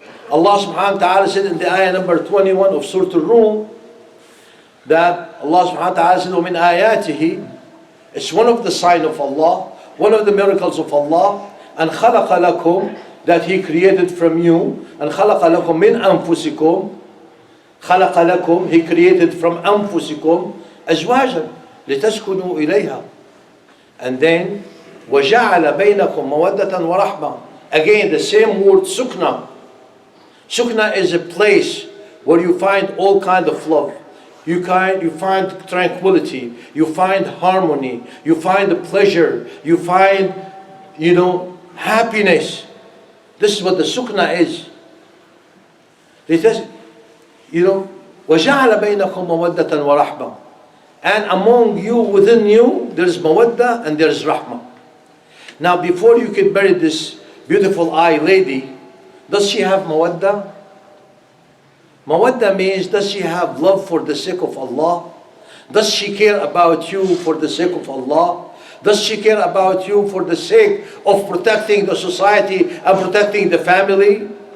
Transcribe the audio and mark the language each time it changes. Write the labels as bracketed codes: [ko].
[en] Allah subhanahu wa ta'ala said in the ayah number 21 of Surah Al-Rum, that Allah subhanahu wa ta'ala said, وَمِنْ آيَاتِهِ, it's one of the signs of Allah, one of the miracles of Allah, and خَلَقَ لَكُمْ, that He created from you, and [ar] خَلَقَ لَكُمْ مِنْ أَنفُسِكُمْ, [en] خَلَقَ لَكُمْ, He created from أَنفُسِكُمْ [ar] أَزْوَاجًا لِتَسْكُنُوا إِلَيْهَا. [en] And then [ar] وَجَعَلَ بَيْنَكُمْ مَوَدَّةً وَرَحْمَةً. [en] Again, the same word, sukna. Sukna is a place where you find all kind of love. You find tranquility. You find harmony. You find pleasure. You find, happiness. This is what the sukna is. It says, [ar] وَجَعَلَ بَيْنَكُمْ مَوَدَّةً وَرَحْمَةً. [en] And among you, within you, there's mawadda and there's rahmah. Now, before you can marry this beautiful lady, does she have mawadda? Mawadda means, does she have love for the sake of Allah? Does she care about you for the sake of Allah? Does she care about you for the sake of protecting the society and protecting the family?